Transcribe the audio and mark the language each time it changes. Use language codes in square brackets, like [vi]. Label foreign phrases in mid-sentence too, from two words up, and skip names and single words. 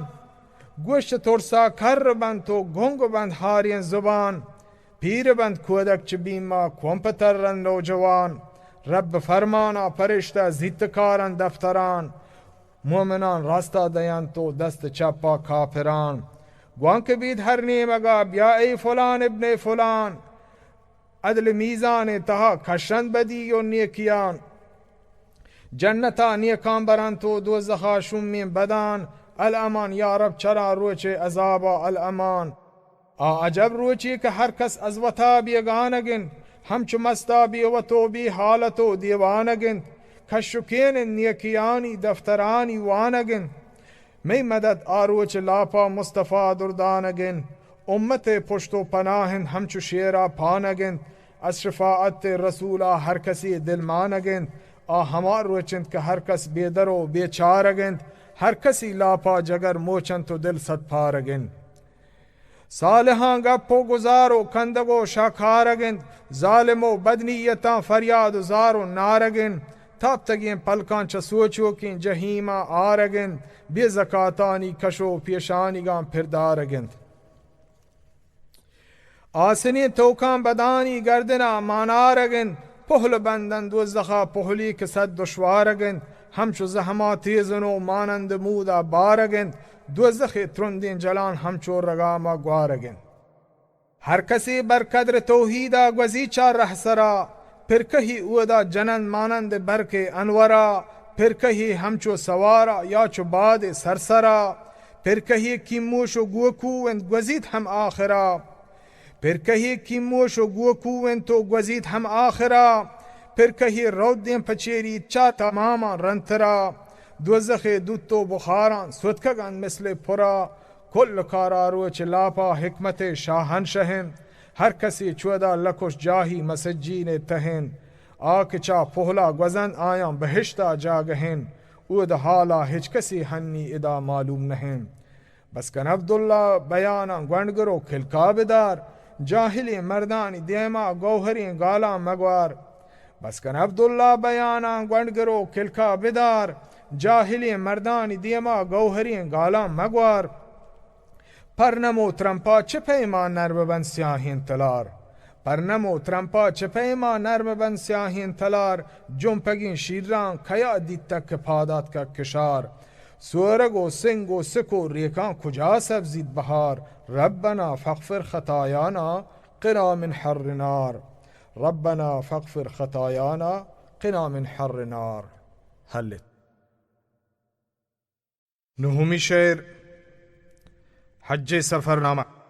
[bal] گوشت ترسا کر بند و گنگ بند هارین زبان. پیر بند کودک چو بیما کمپتر رن نوجوان. رب فرمانا پرشته زیت کارن دفتران. مومنان راستا دیان تو دست چپا کافران. گوانک بید هر نیمگا بیا ای [ar] فلان ابن فلان. [bal] عدل میزان تها کشند بدی و نیکیان. جنتا نیکان بران تو دوزخا شومین بدان. الامان یا رب چرا روچه عذابا الامان. عجب روچی که هر کس از وطا بیگانگن. همچو مستابی و توبی حالتو دیوانگن. کشکین نیکیانی دفترانی وانگن. می مدد آروچ لاپا مصطفی دردانگن. امت پشت و پناهن همچو شیرا پانگن. از شفاعت رسولا هر کسی دل مانگن. همار روچند که هر کس بیدر و بیچارگن. هر کسی لاپا جگر موچند تو دل صد پارگن. صالحان گپ و گزار و کندگ و شاکارگن. ظالم و بدنیتان فریاد و زار و نارگن. تاب تگین پلکان چه سوچوکین جهیما آرگن. بی زکاتانی کشو پیشانیگان پردارگند. آسنی توکان بدانی گردنا مانارگند. پهل بندن دوزخا پهلی که صد دشوارگند. همچو زحما تیزن و مانند مودا بارگند. دوزخ ترندین جلان همچو رگاما گوارگند. هر کسی بر قدر توحیدا گوزی چار ره سرا. پرکهی اودا جنن مانند برک انورا. پرکهی همچو سوارا یا چو باد سرسرا. پرکهی کیموش و گوکوند گوزید هم آخرا. پرکهی کیموش و گوکوند تو گوزید هم آخرا. پرکهی رودین پچیری چا تماما رنترا. دوزخ دوتو بخاران سودکگان مثل پرا. کل کارا روچ لاپا حکمت شاهن شهن. هر کسی چودا لکش جاهی مسجین تهن. آک چا پهلا گوزن آیان بهشتا جاگهن. اود حالا هیچ کسی هنی ادا معلوم نهن. بس کن عبدالله بیانا گوندگرو کلکا بدار. جاهلی مردانی دیما گوهری گالا مگوار. بس کن عبدالله بیانا گوندگرو کلکا بدار. جاهلی مردانی دیما گوهری گالا مگوار. پرنمو ترمپا چه پیمان نرم بند سیاهین تلار. پرنمو ترمپا چه پیمان نرم بند سیاهین تلار. جنپگین شیران کیا دیتا که پادات کا کشار. سورگ و سنگ و سک و ریکان کجا سبزید بهار. [ar] ربنا فاغفر خطایانا قنا من حر نار. ربنا فاغفر خطایانا قنا من حر نار. [bal] حلت. نهمی شعر حج سفرنامه.